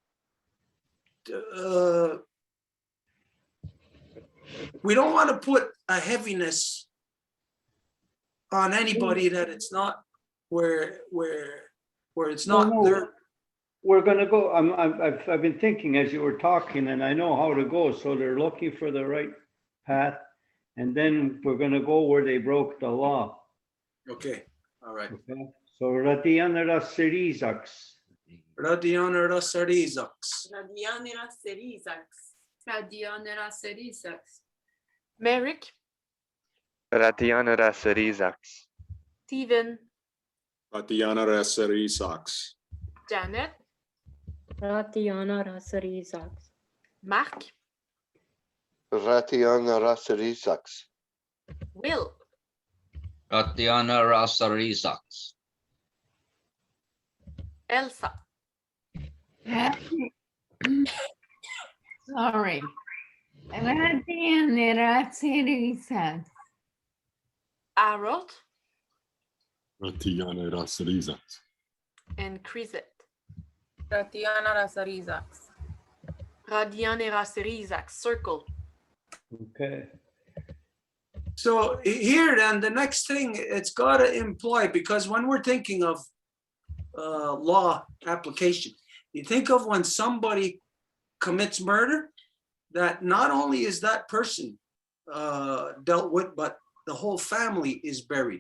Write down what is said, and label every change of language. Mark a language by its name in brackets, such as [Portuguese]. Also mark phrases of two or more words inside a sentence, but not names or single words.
[English] We don't want to put a heaviness on anybody that it's not where it's not No. their. We're gonna go, I've been thinking as you were talking, and I know how to go, so they're looking for the right path. And then we're gonna go where they broke the law. Okay, all right. Okay, so Radianara Syrizax. Radianara Sarizaks. Radianera Syrizax. Radianera Syrizax. Merrick, Radianera Syrizax. Steven, Radianera Syrizax. Janet, Radianera Syrizax. Mark, Radianera Syrizax. Will, Radianera Syrizax. Elsa, Sorry. Radianera Syrizax. Harold, Radianera Syrizax. and Chrisette. Radianera Syrizax. Radianera Syrizax, circle. Okay. So here then, the next thing it's got to imply, because when we're thinking of law application, you think of when somebody commits murder, that not only is that person dealt with, but the whole family is buried.